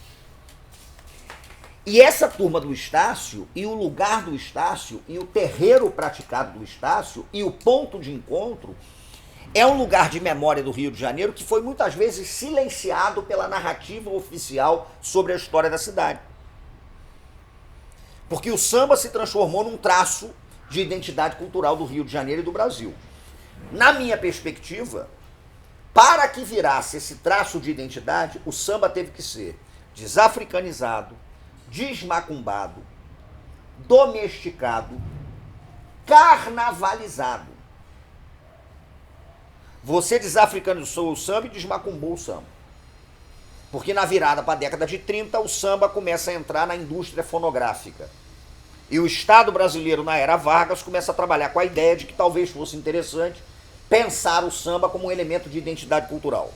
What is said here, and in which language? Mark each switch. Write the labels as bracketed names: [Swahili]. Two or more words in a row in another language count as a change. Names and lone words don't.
[Portuguese] E essa turma do Estácio, e o lugar do Estácio, e o terreiro praticado do Estácio, e o ponto de encontro, é um lugar de memória do Rio de Janeiro que foi muitas vezes silenciado pela narrativa oficial sobre a história da cidade. Porque o samba se transformou num traço de identidade cultural do Rio de Janeiro e do Brasil. Na minha perspectiva, para que virasse esse traço de identidade, o samba teve que ser desafricanizado, desmacumbado, domesticado, carnavalizado. Você desafricanizou o samba e desmacumbou o samba. Porque na virada para a década de 30, o samba começa a entrar na indústria fonográfica. E o Estado brasileiro, na era Vargas, começa a trabalhar com a ideia de que talvez fosse interessante pensar o samba como um elemento de identidade cultural.